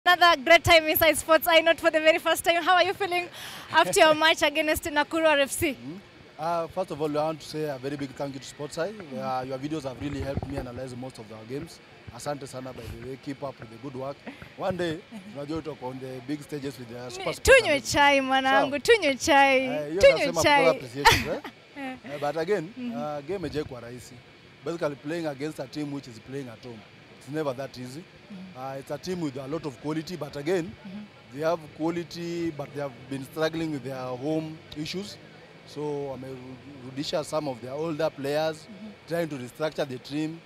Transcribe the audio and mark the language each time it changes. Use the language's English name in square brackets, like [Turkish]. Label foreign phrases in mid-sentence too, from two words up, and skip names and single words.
[English] Another great time inside sports. I know for the very first time. How are you feeling after your match against Nakuru RFC? First of all, I want to say a very big thank you to Sportseye. Your videos have really helped me analyze most of our games. [Swahili] Asante sana, [English] by the way. Keep up with the good work. One day, we'll talk on the big stages with the Super Sports. [Swahili] Tunywe chai, manangu. Tunywe chai. Tunywe chai. [English] But again, game is [Swahili] kwa rahisi. [English] Basically playing against a team which is playing at home. It's never that easy. It's a team with a lot of quality, but again, they have quality, but they have been struggling with their home issues. So Rudisha some of their older players, trying to restructure the team.